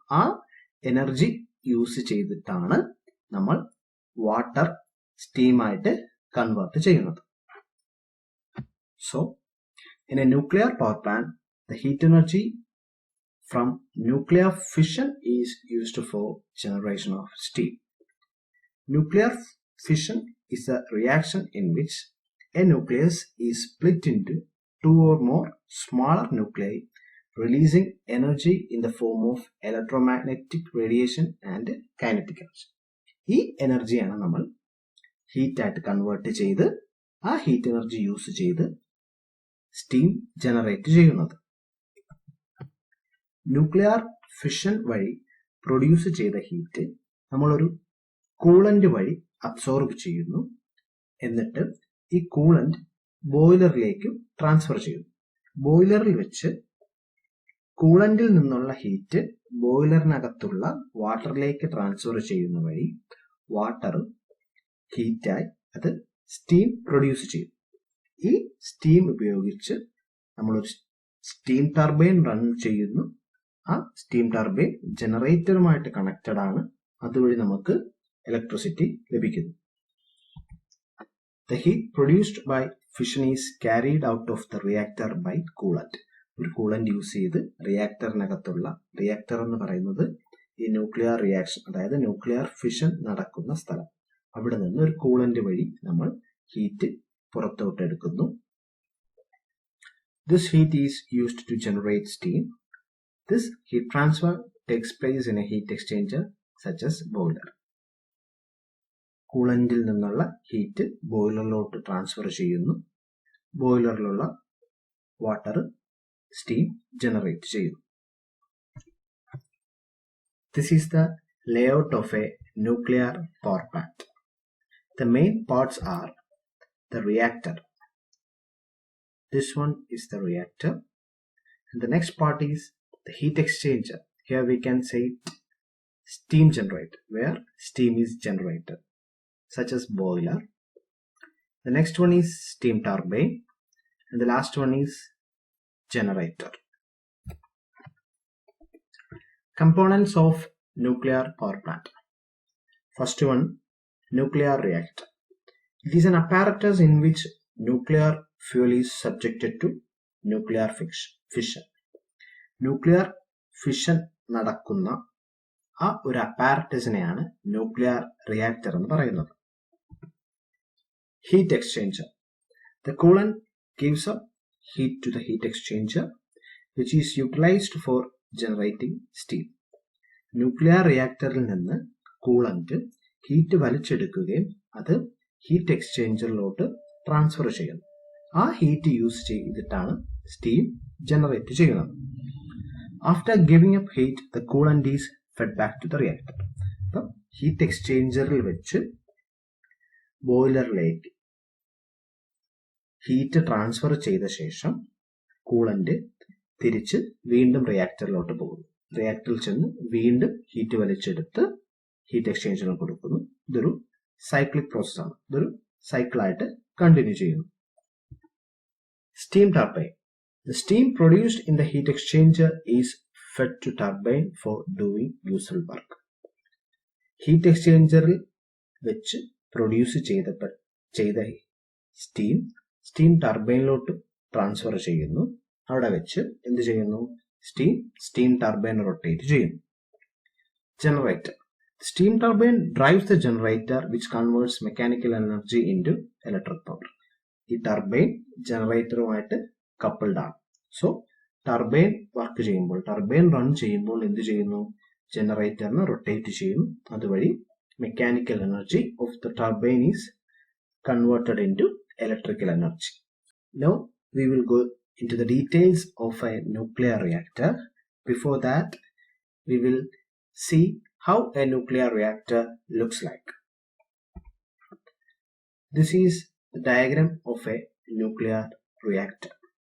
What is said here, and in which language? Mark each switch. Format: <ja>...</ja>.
<ml>ആ energy use ചെയ്തിട്ടാണ് നമ്മൾ വാട്ടർ സ്റ്റീമായിട്ട് കൺവേർട്ട് ചെയ്യുന്നത്.</ml> <en>So in a nuclear power plant the heat energy from nuclear fission is used for generation of steam. Nuclear fission is a reaction in which a nucleus is split into two or more smaller nuclei, releasing energy in the form of electromagnetic radiation and kinetic energy.</en> <ml>ഈ എനർജിയാണ് നമ്മൾ heat ആയിട്ട് convert ചെയ്ത് ആ heat energy use ചെയ്ത് steam generate ചെയ്യുന്നത്. Nuclear fission വഴി produce ചെയ്ത ഹീറ്റ് നമ്മളൊരു കൂളന്റ് വഴി അബ്സോർബ് ചെയ്യുന്നു. എന്നിട്ട് ഈ കൂളന്റ് ബോയിലറിലേക്ക് ട്രാൻസ്ഫർ ചെയ്യുന്നു. ബോയിലറിൽ വെച്ച് കൂളന്റിൽ നിന്നുള്ള ഹീറ്റ് ബോയിലറിനകത്തുള്ള വാട്ടറിലേക്ക് ട്രാൻസ്ഫർ ചെയ്യുന്ന വഴി വാട്ടർ ഹീറ്റായി അത് സ്റ്റീം പ്രൊഡ്യൂസ് ചെയ്യും. ഈ സ്റ്റീം ഉപയോഗിച്ച് നമ്മളൊരു സ്റ്റീം ടർബൈൻ റൺ ചെയ്യുന്നു. ആ സ്റ്റീം ടർബൈൻ ജനറേറ്ററുമായിട്ട് കണക്റ്റഡ് ആണ്. അതുവഴി നമുക്ക് ഇലക്ട്രിസിറ്റി ലഭിക്കുന്നു.</ml> <en>The heat produced by fission is carried out of the reactor by coolant.</en> <ml>ഒരു കൂളന്റ് യൂസ് ചെയ്ത് റിയാക്ടറിനകത്തുള്ള, റിയാക്ടർ എന്ന് പറയുന്നത് ഈ ന്യൂക്ലിയർ റിയാക്ഷൻ, അതായത് ന്യൂക്ലിയർ ഫിഷൻ നടക്കുന്ന സ്ഥലം, അവിടെ നിന്ന് ഒരു കൂളന്റ് വഴി നമ്മൾ ഹീറ്റ് പുറത്തോട്ട് എടുക്കുന്നു.</ml> <en>This heat is used to generate steam. This heat transfer takes place in a heat exchanger such as boiler.</en> <ml>കൂളന്റിൽ നിന്നുള്ള ഹീറ്റ് ബോയിലറിലോട്ട് ട്രാൻസ്ഫർ ചെയ്യുന്നു. ബോയിലറിലുള്ള വാട്ടർ സ്റ്റീം ജനറേറ്റ് ചെയ്യുന്നു.</ml> <en>This is the layout of a nuclear power plant. The main parts are the reactor. This one is the reactor. And the next part is the heat exchanger. Here we can say steam generator, where steam is generated, such as boiler. The next one is steam turbine. And the last one is generator. Components of nuclear power plant. First one, nuclear reactor. It is an apparatus in which nuclear fuel is subjected to nuclear fission.</en> <ml>Nuclear fission നടക്കുന്ന ആ ഒരു അപ്പാരറ്റസിനെയാണ് nuclear reactor എന്ന് പറയുന്നത്. Heat exchanger.</ml> <en>The coolant gives up heat to the heat exchanger which is utilised for generating steam.</en> <ml>Nuclear റിയാക്ടറിൽ നിന്ന് coolant heat വലിച്ചെടുക്കുകയും അത് heat എക്സ്ചേഞ്ചറിലോട്ട് transfer ചെയ്യുന്നു. ആ ഹീറ്റ് യൂസ് ചെയ്തിട്ടാണ് സ്റ്റീം ജനറേറ്റ് ചെയ്യുന്നത്.</ml> <en>After giving up heat, the coolant is fed back to the reactor.</en> <ml>അപ്പം heat എക്സ്ചേഞ്ചറിൽ വെച്ച് ബോയിലറിലേക്ക് heat transfer ചെയ്ത ശേഷം കൂളന്റ് തിരിച്ച് വീണ്ടും റിയാക്ടറിലോട്ട് പോകുന്നു. റിയാക്ടറിൽ ചെന്ന് വീണ്ടും ഹീറ്റ് വലിച്ചെടുത്ത് ഹീറ്റ് എക്സ്ചേഞ്ചറിൽ കൊടുക്കുന്നു. ഇതൊരു സൈക്ലിക് പ്രോസസ്സാണ്. ഇതൊരു സൈക്കിളായിട്ട് കണ്ടിന്യൂ ചെയ്യുന്നു.</ml> <en>Steam turbine. The steam produced in the heat exchanger is fed to turbine for doing useful work.</en> <ml>Heat എക്സ്ചേഞ്ചറിൽ വെച്ച് പ്രൊഡ്യൂസ് ചെയ്ത സ്റ്റീം ടർബൈനിലോട്ട് ട്രാൻസ്ഫർ ചെയ്യുന്നു. അവിടെ വെച്ച് എന്ത് ചെയ്യുന്നു? സ്റ്റീം ടർബൈൻ റൊട്ടേറ്റ് ചെയ്യുന്നു. Generator.</ml> <en>Steam turbine drives the generator which converts mechanical energy into electric power.</en> <ml>ഈ turbine ജനറേറ്ററുമായിട്ട് coupled ആണ്. സോ ടർബൈൻ വർക്ക് ചെയ്യുമ്പോൾ, ടർബൈൻ റൺ ചെയ്യുമ്പോൾ എന്ത് ചെയ്യുന്നു? ജനറേറ്ററിനെ റൊട്ടേറ്റ് ചെയ്യുന്നു. അതുവഴി</ml> <en>Mechanical energy of the turbine is converted into electrical energy. Now we will go into the details of a nuclear reactor. Before that, we will see how a nuclear reactor looks like. This is the diagram of a nuclear reactor.</en>